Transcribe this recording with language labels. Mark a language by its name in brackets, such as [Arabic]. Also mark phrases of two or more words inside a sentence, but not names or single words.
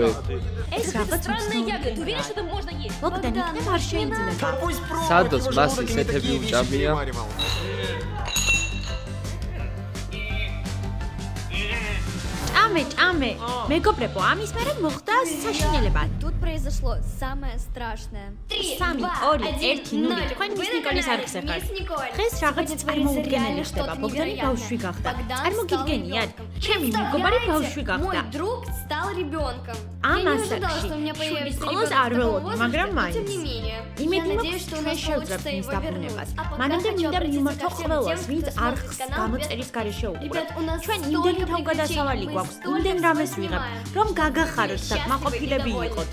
[Georgian] ეს რაღაც ბოგდანი იქნება არ შეიძლება. სადოს მას ისეთები უჭამია. Ჭამე. მეგობრებო, ამის მერე მოხდა საშინელება. [Russian] Тут произошло самое страшное. [Georgian] 3, 2, 1, თქვენ მის ნიკოლის არხზე ხართ. დღეს რაღაც წარმოუდგენელი ხდება. ბოგდანი ბავშვი გახდა. წარმოგიდგენიათ? ჩემი მეგობარი ბავშვი გახდა. [Russian] Мой друг стал ребенком. [Georgian] ამ ასაკში სკოლას არ ველოდი, მაგრამ მაინც. იმედი მაქვს, ჩვენ შევძლებთ მის დაბრუნებას. მანამდე მინდა მიმართო ყველას, ვინც არხს გამოწერის გარეშე უყურებთ. ჩვენ იმდენი თავგადასავალი გვაქვს, იმდენ რამეს ვიღებ, რომ გაგახაროთ და კმაყოფილები იყოთ.